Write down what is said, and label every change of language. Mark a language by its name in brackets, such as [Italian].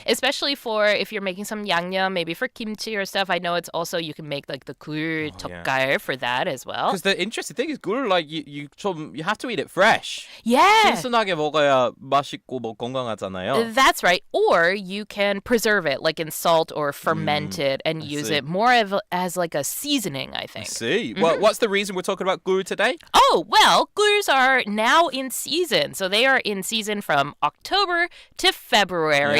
[English] Especially for if you're making some 양념, maybe for kimchi or stuff. I know it's also you can make like the 굴 젓갈 for that as well. Because the interesting thing is 굴, like you have to eat it fresh. Yeah. [Korean] 신선하게 먹어야 맛있고 뭐 건강하잖아요. [English] That's right. Or you can preserve it like in salt or ferment it and use see. it more as like a seasoning, I think. See, what's the reason we're talking about 굴 today? Oh, well, gurs are now in season. So they are in season from October to February.